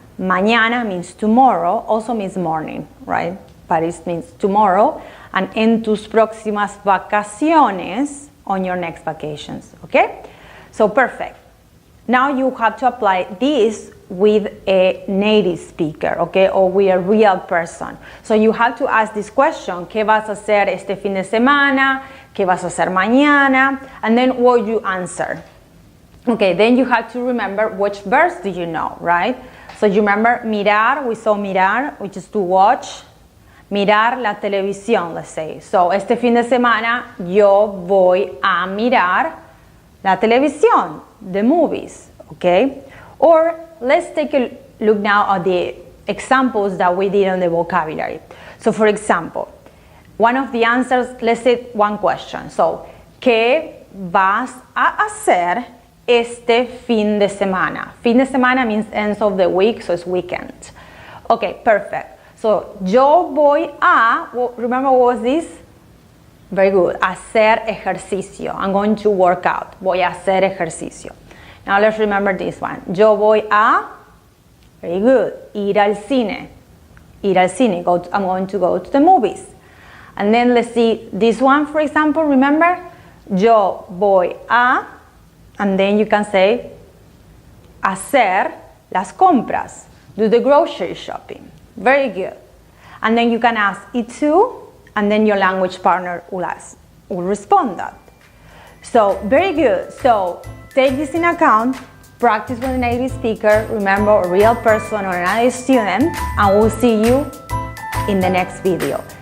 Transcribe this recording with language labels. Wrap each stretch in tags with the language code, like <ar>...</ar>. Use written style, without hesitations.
<en>Mañana means tomorrow, also means morning, right? But it means tomorrow. And</en> <es>en tus próximas vacaciones,</es> <en>on your next vacations, okay? So perfect. Now you have to apply this with a native speaker, okay? Or with a real person. So you have to ask this question,</en> <es>¿qué vas a hacer este fin de semana? ¿Qué vas a hacer mañana?</es> <en>And then what you answer. Okay, then you have to remember which verbs do you know, right? So you remember mirar, we saw mirar, which is to watch.</en> <es>Mirar la televisión,</es> <en>let's say. So</en> <es>este fin de semana yo voy a mirar la televisión,</es> <en>the movies, okay? Or let's take a look now at the examples that we did on the vocabulary. So for example, one of the answers, let's say one question.</en> <es>So, ¿qué vas a hacer este fin de semana?</es> <en>Fin de semana means ends of the week, so it's weekend. Okay, perfect. So,</en> <es>yo voy a,</es> <en>well, remember what was this? Very good.</en> <es>Hacer ejercicio.</es> <en>I'm going to work out.</en> <es>Voy a hacer ejercicio.</es> <en>Now let's remember this one.</en> <es>Yo voy a,</es> <en>very good,</en> <es>ir al cine. Ir al cine.</es> <en>I'm going to go to the movies. And then let's see this one, for example. Remember?</en> <es>Yo voy a,</es> <en>and then you can say,</en> <es>hacer las compras.</es> <en>Do the grocery shopping. Very good. And then you can ask it to, and then your language partner will respond that. So, very good. So, take this in account, practice with a native speaker, remember a real person or another student, and we'll see you in the next video.</en>